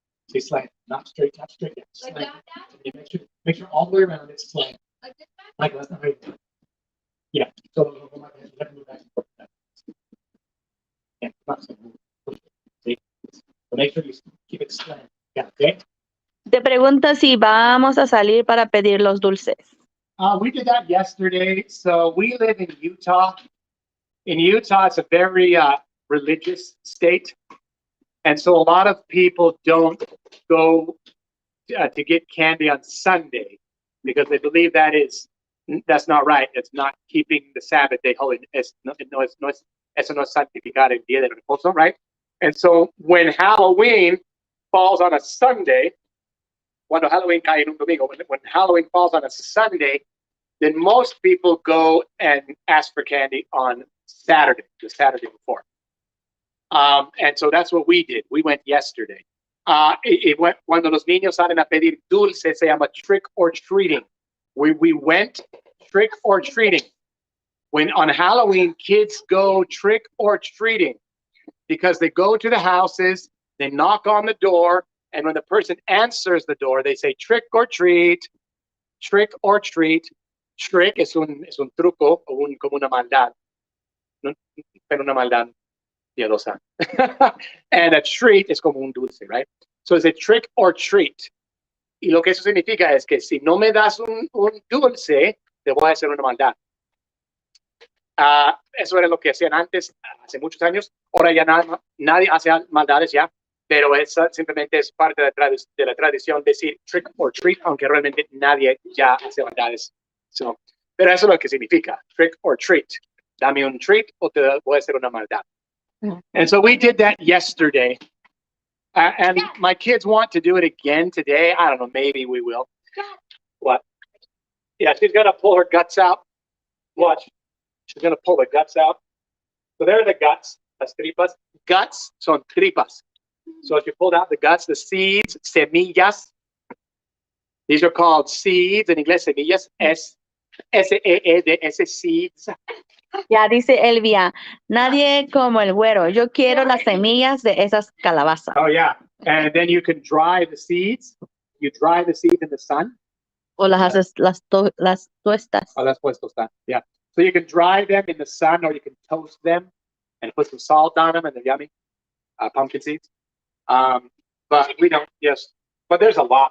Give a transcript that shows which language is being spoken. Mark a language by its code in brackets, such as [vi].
[en] See, slant, not straight, not straight. Yeah, Like slant. that? You make sure all the way around it's slant. Like this? Like that's not right. Yeah. So look, you have to move back and forth. Yeah, not so move. See, so make sure you keep it slant. Yeah. Okay. [es] Te pregunta si vamos a salir para pedir los dulces. [en] We did that yesterday. So we live in Utah. In Utah, it's a very religious state. And so a lot of people don't go to get candy on Sunday because they believe that's not right. It's not keeping the Sabbath day holy. [es] Eso no es santificar el día de reposo, right? [en] And so when Halloween falls on a Sunday, cuando Halloween cae en un domingo, when Halloween falls on a Sunday, then most people go and ask for candy on Saturday, the Saturday before. And so that's what we did. We went yesterday. Cuando los niños salen a pedir dulce, se llama trick or treating. We went trick or treating. When on Halloween, kids go trick or treating because they go to the houses, they knock on the door, and when the person answers the door, they say trick or treat, trick or treat. [es] Trick es un truco o como una maldad, pero una maldad piadosa. [en] And a treat es como un dulce, right? So it's a trick or treat. [es] Y lo que eso significa es que si no me das un dulce, te voy a hacer una maldad. Eso era lo que hacían antes, hace muchos años. Ahora ya nadie hace maldades ya, pero esa simplemente es parte de la tradición decir trick or treat, aunque realmente nadie ya hace maldades. So, pero eso es lo que significa, trick or treat. Dame un treat o te voy a hacer una maldad. [en] And so we did that yesterday. And my kids want to do it again today. I don't know, maybe we will. What? Yeah, she's going to pull her guts out. Watch. She's going to pull the guts out. So there are the guts, las tripas. Guts son tripas. So if you pulled out the guts, the seeds, semillas. These are called seeds. In inglés, semillas es S-E-E-D-S seeds. [es] Ya dice Elvia, nadie como el güero. Yo quiero las semillas de esas calabazas. [en] Oh, yeah. And then you can dry the seeds. You dry the seeds in the sun. [es] O las haces, las tuestas. [en] Oh, that's what's that. Yeah. So you can dry them in the sun, or you can toast them and put some salt on them, and they're yummy. Pumpkin seeds. But we don't. Yes. But there's a lot.